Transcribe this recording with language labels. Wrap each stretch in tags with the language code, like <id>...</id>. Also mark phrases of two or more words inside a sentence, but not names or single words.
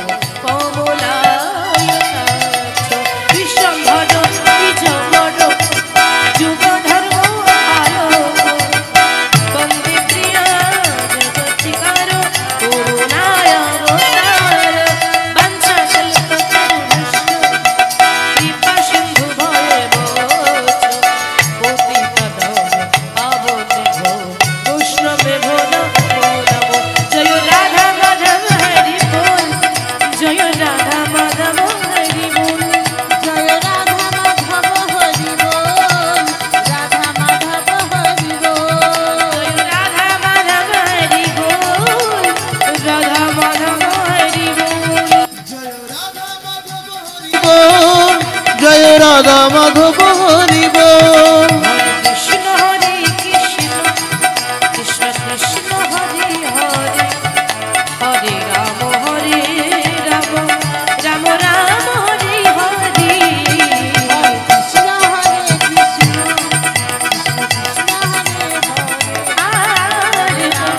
<sa>কমলায়তাক্ষ বিশ্বম্ভর দ্বিজবর যুগধর্ম আলোক বন্দে প্রিয়া জগতিকার করুণায় অবতার বাঞ্ছাকল্পতরুভ্যশ্চ কৃপা সিন্ধু ভয়েব পতিতানাং পাবনেভ্যো বৈষ্ণবেভ্যো নমো নমো</sa> <bn>জয় রাধা মাধব হরি বল জয় রাধা মাধব হরি বল জয় রাধা মাধব হরি বল, রাধা মাধব হরি বল। জয় রাধা মাধব হরি বল রাধা মাধব হরি বল জয় রাধা মাধব হরি বল।</bn> <sa>হরে কৃষ্ণ কৃষ্ণ কৃষ্ণ হরে হরে হরে রাম রাম রাম রাম হরে হরে হরে কৃষ্ণ হরে কৃষ্ণ, কৃষ্ণ কৃষ্ণ হরে হরে, হরে রাম</sa>